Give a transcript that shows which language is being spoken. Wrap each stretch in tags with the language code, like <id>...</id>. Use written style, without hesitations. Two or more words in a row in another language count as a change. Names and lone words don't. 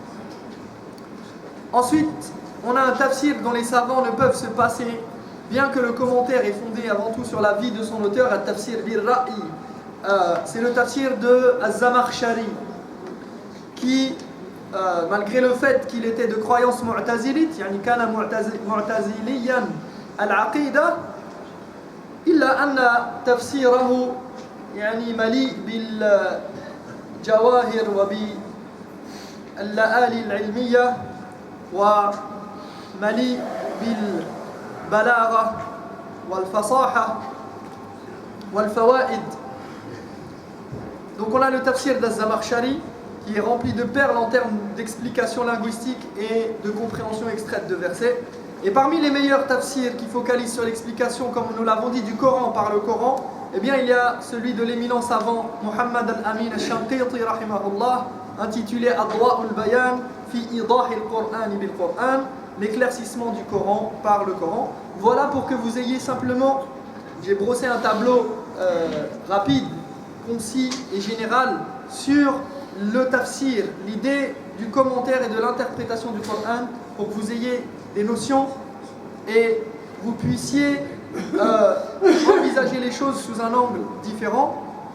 <fr>Ensuite, on a un tafsir dont les savants ne peuvent se passer, bien que le commentaire est fondé avant tout sur la vie de son auteur,</fr> <ar>التفسير بالرأي.</ar> <fr>C'est le tafsir de Az-Zamakhshari, qui, malgré le fait qu'il était de croyance mu'tazilite,</fr> <ar>يعني كان معتزليا العقيدة, إلا أن تفسيره يعني مليء بالجواهر وباللآلي العلمية ومليء بالبلاغة والفصاحة والفوائد.</ar> <fr>Donc on a le tafsir d'Az-Zamakhshari qui est rempli de perles en termes d'explication linguistique et de compréhension extraite de versets. Et parmi les meilleurs tafsirs qui focalisent sur l'explication, comme nous l'avons dit, du Coran par le Coran, eh bien il y a celui de l'éminent savant Muhammad al-Amin al-Shanqiti rahimahullah, intitulé Adwa'ul Bayan fi idahil Qur'an bil Qur'an, l'éclaircissement du Coran par le Coran. Voilà pour que vous ayez simplement, j'ai brossé un tableau rapide, concis et général sur le tafsir, l'idée du commentaire et de l'interprétation du Coran, pour que vous ayez des notions et vous puissiez envisager les choses sous un angle différent.</fr>